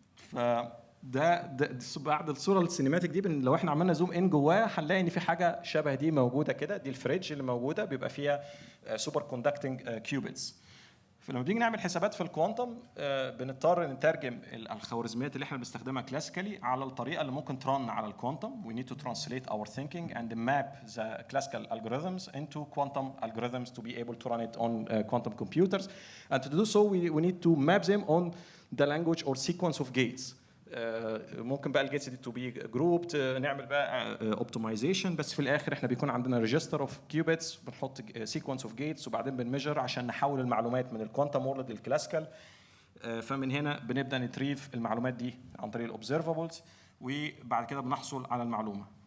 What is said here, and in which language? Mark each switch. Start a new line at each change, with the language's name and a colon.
Arabic: فده بعد الصوره السينماتيك دي لو احنا عملنا زوم ان جواه هنلاقي ان في حاجه شبه دي موجوده كده. دي الفريج اللي موجوده بيبقى فيها سوبر كوندكتنج كيوبيتس. فلما بنيجي نعمل حسابات في الكوانتم بنضطر نترجم الخوارزميات اللي احنا بنستخدمها كلاسيكالي على الطريقه اللي ممكن ترن على الكوانتم.
English: We need to translate our thinking and map the classical algorithms into quantum algorithms to be able to run it on quantum computers. And to do so we need to map them on the language or sequence of gates.
Arabic: ممكن بقى الجيتس دي
English: to be grouped,
Arabic: نعمل بقى اوبتمايزيشن، بس في الاخر احنا بيكون عندنا
English: register of qubits
Arabic: بنحط
English: sequence of gates
Arabic: وبعدين بنميجر عشان نحول المعلومات من
English: الكوانتم وورلد
Arabic: للكلاسيكال. فمن هنا بنبدا نتريف المعلومات دي عن طريق الاوبزرفابلز، وبعد كده بنحصل على المعلومه.